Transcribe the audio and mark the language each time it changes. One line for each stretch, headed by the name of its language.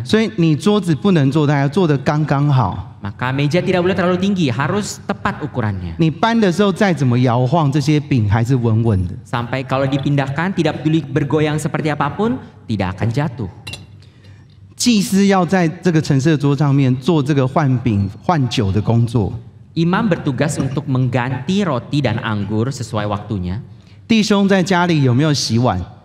Chinese: 所以你桌子不能做大，要做得刚刚好。
Indonesian: Maka meja tidak boleh terlalu tinggi, harus tepat ukurannya.
Chinese: 你搬的时候再怎么摇晃，这些饼还是稳稳的。
Indonesian: Sampai kalau dipindahkan, tidak peduli bergoyang seperti apapun, tidak akan jatuh.
Chinese: 祭司要在这个陈设桌上面做这个换饼换酒的工作。
Indonesian: Imam bertugas untuk mengganti roti dan anggur sesuai waktunya.
Chinese: 弟兄在家里有没有洗碗？